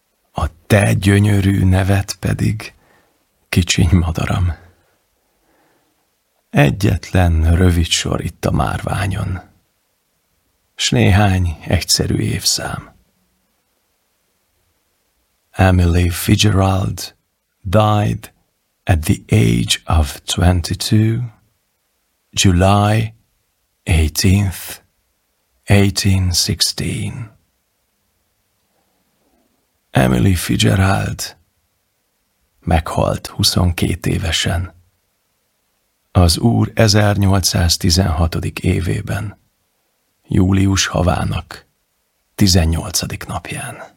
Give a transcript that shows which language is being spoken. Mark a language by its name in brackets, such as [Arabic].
[Hungarian] A te gyönyörű neved pedig, kicsiny madaram. Egyetlen rövid sor itt a márványon, s néhány egyszerű évszám. [English] Emily Fitzgerald died at the age of 22, July 18th, 1816. [Hungarian] Emily Fitzgerald meghalt 22 évesen, az úr 1816. évében, július havának 18. napján.